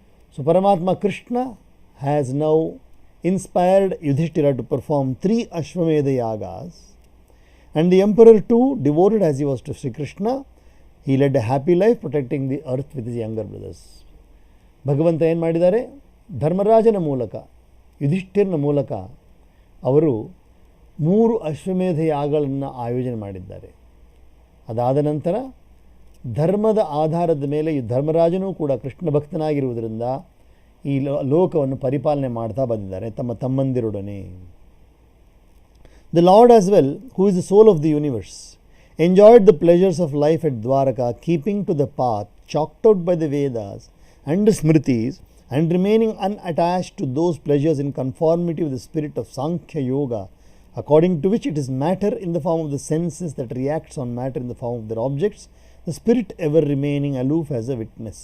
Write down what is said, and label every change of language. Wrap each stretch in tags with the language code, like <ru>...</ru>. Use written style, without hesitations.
<en>So Paramatma Krishna has now inspired Yudhishthira to perform 3 Ashwamedha Yagas, and the emperor too, devoted as he was to Sri Krishna, he led a happy life protecting the earth with his younger brothers.</en> <kn>ಭಗವಂತ ಏನು ಮಾಡಿದ್ದಾರೆ? ಧರ್ಮರಾಜನ ಮೂಲಕ, ಯುಧಿಷ್ಠಿರನ ಮೂಲಕ ಅವರು 3 ಅಶ್ವಮೇಧ ಯಾಗಗಳನ್ನು ಆಯೋಜನೆ ಮಾಡಿದ್ದಾರೆ. ಅದಾದ ನಂತರ ಧರ್ಮದ ಆಧಾರದ ಮೇಲೆ ಧರ್ಮರಾಜನೂ ಕೂಡ ಕೃಷ್ಣ ಭಕ್ತನಾಗಿರುವುದರಿಂದ ಈ ಲೋಕವನ್ನು ಪರಿಪಾಲನೆ ಮಾಡ್ತಾ ಬಂದಿದ್ದಾರೆ ತಮ್ಮ ತಮ್ಮಂದಿರೊಡನೆ.</kn> <en>The Lord as well, who is the soul of the universe, enjoyed the pleasures of life at Dwaraka, keeping to the path chalked out by the Vedas and Smritis, and remaining unattached to those pleasures in conformity with the spirit of Sankhya Yoga, according to which it is matter in the form of the senses that reacts on matter in the form of their objects, the spirit ever remaining aloof as a witness.</en>